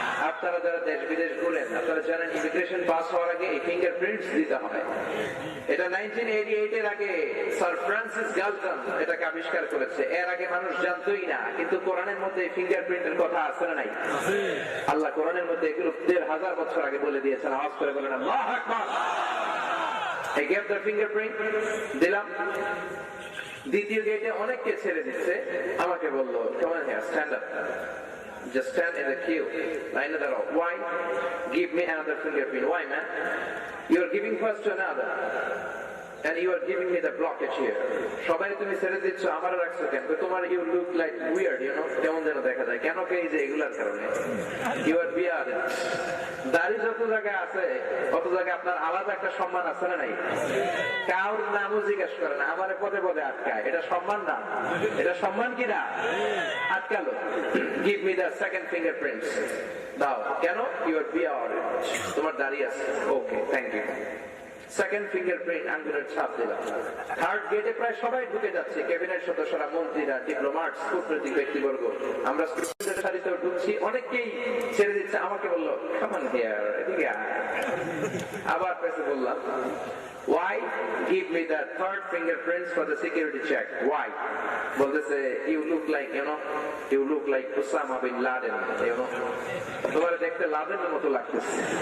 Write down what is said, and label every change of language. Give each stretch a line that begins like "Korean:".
Bangla: আপনারা যারা দেশ বিদেশ ঘুরেন, আপনারা জানেন ইমিগ্রেশন পাস হওয়ার আগে এই ফিঙ্গারপ্রিন্টস দিতে হয়। এটা 1988-এর আগে স্যার ফ্রান্সিস গালটন এটাকে আবিষ্কার করেছে। এর আগে মানুষ জানতোই না, কিন্তু কোরআনের মধ্যে ফিঙ্গারপ্রিন্টের কথা আছে না নাই? আল্লাহ কোরআনের মধ্যে এগুলো 1500 বছর আগে বলে দিয়েছেন। আওয়াজ করে বলেন আল্লাহু আকবার।
English: I gave the fingerprint,
Bangla: দিলাম। দ্বিতীয় গেটে অনেককে ছেড়ে দিচ্ছে, আমাকে বললো,
English: come on here, stand up, just stand in the queue, line it up. Why? Give me another fingerprint. Why, man? You are giving first to another and you are giving me the blockage here.
Bangla: সবাই তুমি ছেড়ে দিচ্ছ, আমার রাখছো কেন? তোমার
English: you look like weird, you know,
Bangla: কেমন যেন দেখা যায়। কেন কে? এই যে এগুলার কারণে।
English: You are weird.
Bangla: দাড়ি যত জায়গায় আছে, অত জায়গায় আপনার আলাদা একটা সম্মান আছে না নাই? কারোর নামও জিজ্ঞাসা করে না, আমার পদে পদে আটকায়। এটা সম্মান না? এটা সম্মান কি না? আটকালো।
English: Give me the second fingerprints.
Bangla: দাও। কেন?
English: You are weird.
Bangla: তোমার দাড়ি আছে।
English: Okay, thank you.
Bangla: Second fingerprint, আঙ্গুলের ছাপ দিলাম। থার্ড গেটে প্রায় সবাই ঢুকে যাচ্ছে, ক্যাবিনেট সদস্যরা, মন্ত্রীরা, ডিপ্লোম্যাট, কূটনৈতিক ব্যক্তিবর্গ। আমরা স্টুডেন্টের সারিতেও ঢুকছি, অনেকেই ছেড়ে দিচ্ছে। আমাকে বললো,
English: come on here,
Bangla: এদিকে আয়। আবার পেছে বললাম,
English: why? Give me the third fingerprints for the security check. Why?
Bangla: বলতেছে,
English: you look like, you know, you look like Osama bin Laden, you know,
Bangla: তোমার দেখতে লাদেনের মতো লাগতেছে।